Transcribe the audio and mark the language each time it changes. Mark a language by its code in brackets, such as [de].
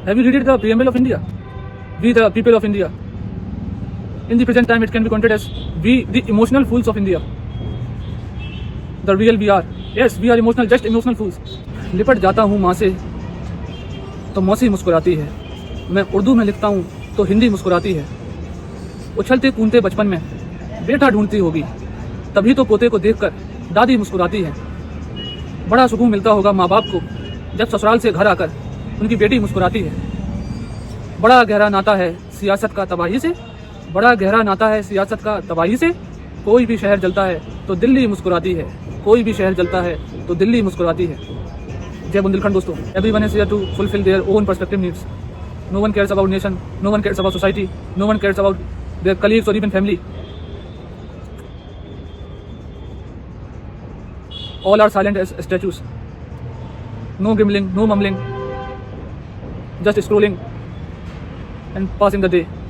[en] Have you read the preamble of India? We the people of India. In the present time it can be counted as we the emotional fools of India. The real we are. Yes, we are emotional, just emotional fools. [hi] लिपट जाता हूँ माँ से तो मौसी मुस्कुराती है, मैं उर्दू में लिखता हूँ तो हिंदी मुस्कुराती है। उछलते कूदते बचपन में बेटा ढूंढती होगी, तभी तो पोते को देखकर दादी मुस्कुराती है। बड़ा सुकून मिलता होगा माँ बाप को जब ससुराल से घर आकर उनकी बेटी मुस्कुराती है। बड़ा गहरा नाता है सियासत का तबाही से, बड़ा गहरा नाता है सियासत का तबाही से। कोई भी शहर जलता है तो दिल्ली मुस्कुराती है, कोई भी शहर जलता है तो दिल्ली मुस्कुराती है। जय बुंदेलखंड दोस्तों। [en] Everyone is here to fulfill their own perspective needs. No one cares about nation, no one cares about society, no one cares about their colleagues or even family. All are silent as statues. No grumbling, no mumbling, just scrolling and passing the day.